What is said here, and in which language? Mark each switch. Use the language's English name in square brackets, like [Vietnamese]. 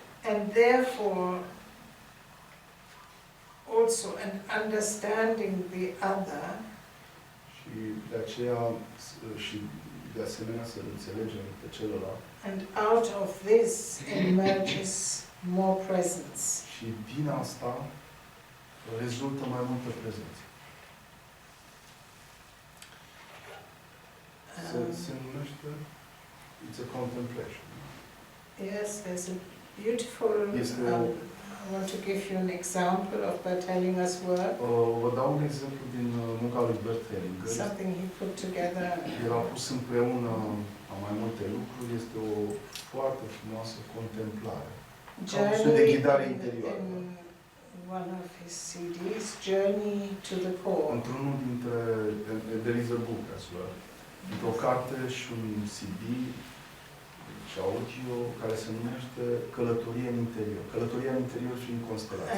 [English] And therefore also an understanding the other. [Romanian] Și de aceea și de asemenea să înțelegem pe celălalt. [English] And out of this emerges more presence. [Romanian] Și din asta rezultă mai multă prezență. Se numește [English] it's a contemplation. Yes, there's a beautiful I want to give you an example of Bert Hellinger's work. [Romanian] Vă dau un exemplu din munca lui Bert Hellinger. [English] Something he put together. [Romanian] El a pus împreună mai multe lucruri. Este o foarte frumoasă contemplare. [English] Journey [Romanian] de ghidare interioară. [English] In one of his CDs, Journey to the Core. [Romanian] Într-unul dintre [English] there is a book as well. [Romanian] Într-o carte și un CD și audio care se numește Călătoria în interior. Călătoria în interior și în constelație.